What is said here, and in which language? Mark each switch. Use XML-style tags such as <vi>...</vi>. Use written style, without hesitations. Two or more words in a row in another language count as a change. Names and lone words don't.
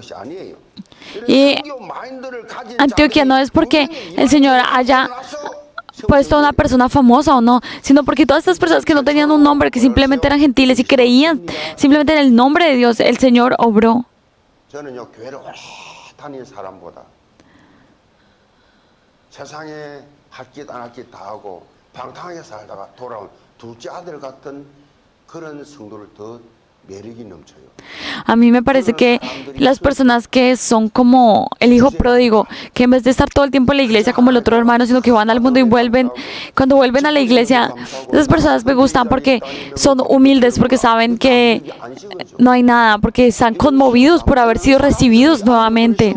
<es>Y Antioquia no es porque el Señor haya puesto a una persona famosa o no, sino porque todas estas personas que no tenían un nombre, que simplemente eran gentiles y creían simplemente en el nombre de Dios, el Señor obró.</es> <ko>저는요 교회를 오래 다닌 사람보다 세상에 할 짓 안 할 짓 다 하고 방탕하게 살다가 돌아온 둘째 아들 같은 그런 성도를 더 매력이 넘쳐요.</ko> <es>A mí me parece que las personas que son como el hijo pródigo, que en vez de estar todo el tiempo en la iglesia como el otro hermano, sino que van al mundo y vuelven, cuando vuelven a la iglesia, esas personas me gustan porque son humildes, porque saben que no hay nada, porque están conmovidos por haber sido recibidos nuevamente.</es>